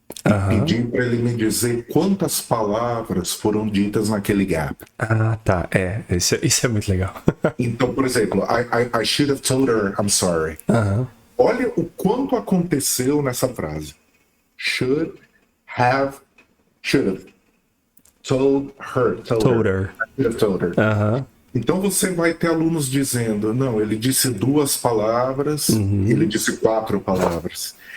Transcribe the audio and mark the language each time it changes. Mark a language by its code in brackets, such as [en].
[pt] E pedir para ele me dizer quantas palavras foram ditas naquele gap. Tá. Isso é muito legal. Então, por exemplo, [en] I should have told her I'm sorry. [pt] Olha o quanto aconteceu nessa frase. [en] Should have told her. Told her. I should have told her. [pt] Então você vai ter alunos dizendo, não, ele disse 2 palavras, ele disse 4 palavras.